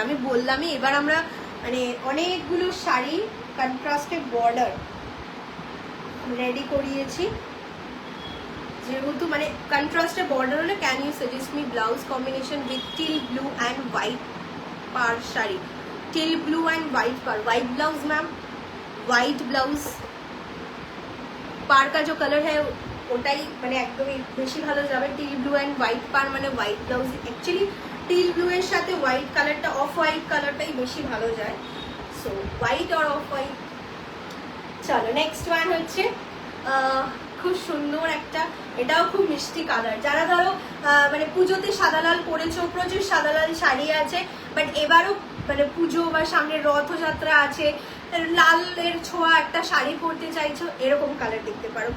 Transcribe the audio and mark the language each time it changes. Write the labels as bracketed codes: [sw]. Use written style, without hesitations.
[bn] আমি বললামই এবার আমরা মানে অনেকগুলো শাড়ি কন্ট্রাস্টেড বর্ডার রেডি করিয়েছি, যেহেতু মানে কন্ট্রাস্টেড বর্ডার হলে [en] Can you suggest me blouse combination with teal blue and white পার শাড়ি? [hi] Teal blue and white par, white blouse ma'am, white blouse पार का जो कलर है [bn] ওটাই মানে একদমই বেশি ভালো যাবে। টিল ব্লু অ্যান্ড হোয়াইট পার মানে white blouse, actually teal blue এর সাথে হোয়াইট কালারটা, অফ হোয়াইট কালারটাই বেশি ভালো যায়। সো হোয়াইট আর অফ হোয়াইট। চলো নেক্সট ওয়ান হচ্ছে খুব সুন্দর একটা, এটাও খুব মিষ্টি কালার। যারা ধরো মানে পুজোতে সাদা লাল পরেছো, প্রচুর সাদা লাল শাড়ি আছে, বাট এবারও মানে পুজো বা সামনে রথযাত্রা আছে, লালের ছোঁয়া একটা শাড়ি পরতে চাইছো, এরকম কালার দেখতে পারো।